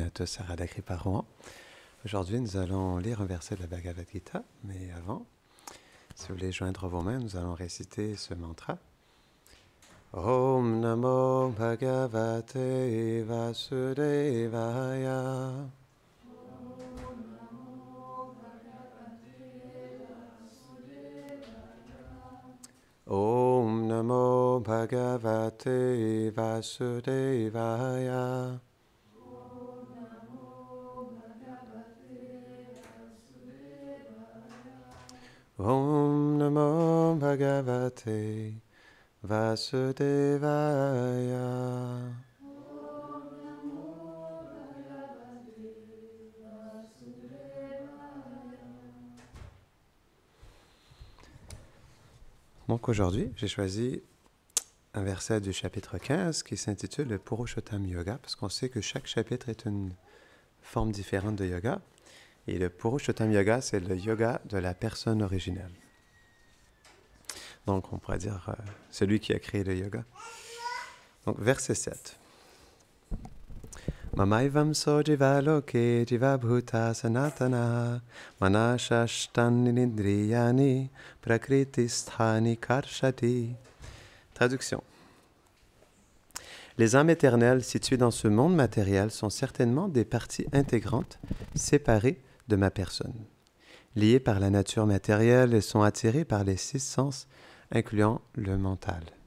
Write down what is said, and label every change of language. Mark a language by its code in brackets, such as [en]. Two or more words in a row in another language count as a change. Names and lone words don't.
[fr] tous à Radha Kripa Rouen. Aujourd'hui, nous allons lire un verset de la Bhagavad Gita, mais avant, si vous voulez joindre vos mains, nous allons réciter ce mantra. [sa] ॐ नमो भगवते वासुदेवाय. ॐ नमो भगवते वासुदेवाय. ॐ नमो भगवते वासुदेवाय. [fr] Donc aujourd'hui, j'ai choisi un verset du chapitre 15 qui s'intitule le Purushottam Yoga, parce qu'on sait que chaque chapitre est une forme différente de yoga. Et le Purushottam Yoga, c'est le yoga de la personne originelle. Donc on pourrait dire celui qui a créé le yoga. Donc verset 7. [sa] ममैवं सो जीव लोके जीव भूत सनातन मनषष्टन् निद्रियाणि प्रकृतिस्थानि कर्षति. [fr] Traduction. Les âmes éternelles situées dans ce monde matériel sont certainement des parties intégrantes, séparées de ma personne. Liées par la nature matérielle, elles sont attirées par les 6 sens, incluant le mental.